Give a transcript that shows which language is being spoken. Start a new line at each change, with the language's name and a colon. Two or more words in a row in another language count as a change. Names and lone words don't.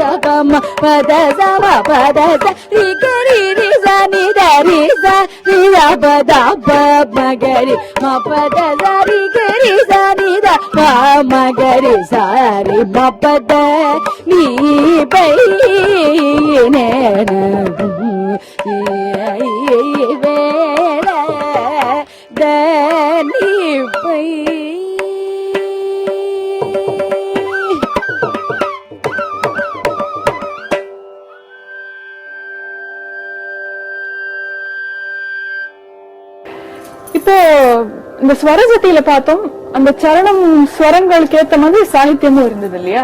Tamil: పమ పద సమ పద స రి గరి రి సని దరి స రి దప దప మగరి మ పద సరి గరి సని దప మగరి సరి మ పద నీ పైన వేళ దని పై இப்போ இந்த ஸ்வரஜதியில பார்த்தோம், அந்த சரணம் ஸ்வரங்களுக்கு ஏத்த மாதிரி சாகித்யமும் இருந்தது இல்லையா?